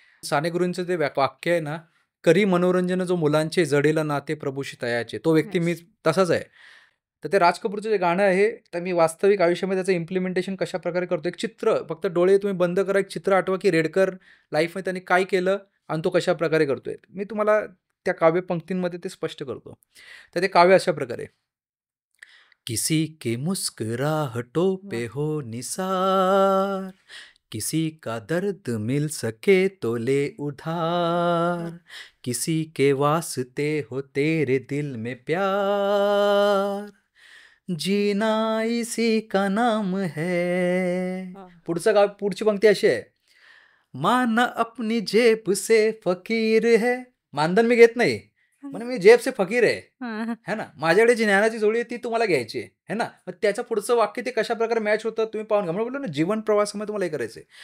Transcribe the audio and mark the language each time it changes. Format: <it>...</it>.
<mr>साने गुरूंचं ते वाक्य आहे ना, "करी मनोरंजन जो मुलांचे, जडेला नाते प्रभूशी तयाचे." तो व्यक्ती मी येस. तसाच आहे. तर ते राज कपूरचं जे गाणं आहे, तर मी वास्तविक आयुष्यामध्ये त्याचं इम्प्लिमेंटेशन कशाप्रकारे करतो. एक चित्र, फक्त डोळे तुम्ही बंद करा, एक चित्र आठवा, की रेडकर लाईफमध्ये त्यांनी काय केलं आणि तो कशाप्रकारे करतोय. मी तुम्हाला त्या काव्यपंक्तींमध्ये ते स्पष्ट करतो. तर ते काव्य अशा प्रकारे,</mr> <hi>किसी के मुस्कुराहटों पे वाह! हो निसार, किसी का दर्द मिल सके तो ले उधार, वाह! किसी के वास्ते हो तेरे दिल में प्यार, जीना इसी का नाम है. वाह!</hi> <mr>पुढची पंक्ती अशी आहे,</mr> <hi>माना अपनी जेब से फकीर है.</hi> <mr>मानधन मी घेत नाही, म्हणजे मी</mr> <hi>जेब से फकीर</hi> <mr>आहे. हां. है ना? माझ्याकडे जी ज्ञानाची झोळी आहे ती तुम्हाला घ्यायची आहे. है ना? मग त्याचं पुढचं वाक्य ते कशाप्रकारे मॅच होतं तुम्ही पाहून घ्या. म्हणून बोललो ना, जीवन प्रवासामध्ये तुम्हाला हे करायचं आहे.</mr>